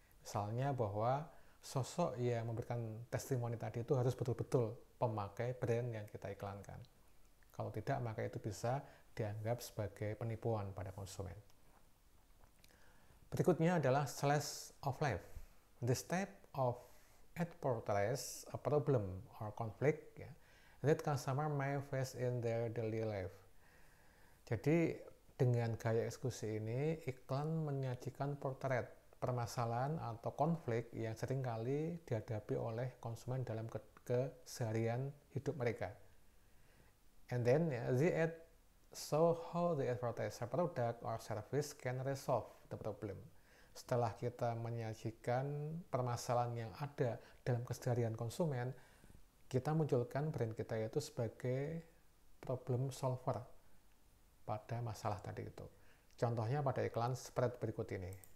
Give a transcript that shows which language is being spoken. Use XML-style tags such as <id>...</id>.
<id>Misalnya bahwa sosok yang memberikan testimoni tadi itu harus betul-betul pemakai brand yang kita iklankan. Kalau tidak, maka itu bisa dianggap sebagai penipuan pada konsumen. Berikutnya adalah slice of life.</id> <en>This type of ad portrays a problem or conflict that customer may face in their daily life.</en> <id>Jadi dengan gaya eksekusi ini, iklan menyajikan potret permasalahan atau konflik yang seringkali dihadapi oleh konsumen dalam keseharian hidup mereka.</id> <en>And then the ad show how the advertiser product or service can resolve the problem.</en> <id>Setelah kita menyajikan permasalahan yang ada dalam keseharian konsumen, kita munculkan brand kita itu sebagai problem solver pada masalah tadi itu. Contohnya pada iklan spread berikut ini.</id>